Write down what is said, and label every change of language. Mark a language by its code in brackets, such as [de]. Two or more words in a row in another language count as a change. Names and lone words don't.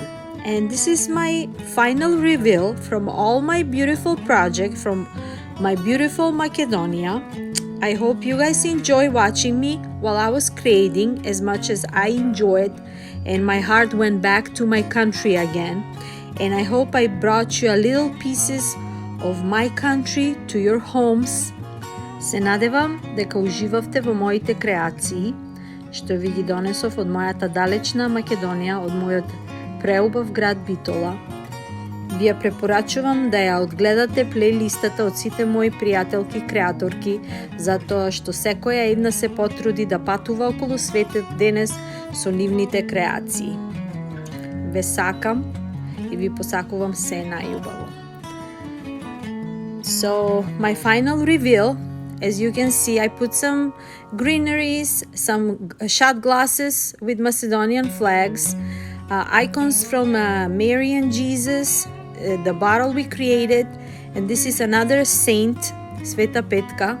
[en] And this is my final reveal from all my beautiful project from my beautiful Macedonia. I hope you guys enjoy watching me while I was creating as much as I enjoyed, and my heart went back to my country again. And I hope I brought you a little pieces of my country to your homes. [mk] Се надевам дека уживавте во моите креации, што ви ги донесов од мојата далечна Македонија, од мојот преубав град Битола. Ви ја препорачувам да ја одгледате плејлистата од сите мои пријателки креаторки, затоа што секоја една се потруди да патува околу светот денес со нивните креации. Ве сакам и ви посакувам се најубаво. [en] So, my final reveal, as you can see, I put some greeneries, some shot glasses with Macedonian flags, icons from Mary and Jesus, the bottle we created, and this is another saint, Sveta Petka.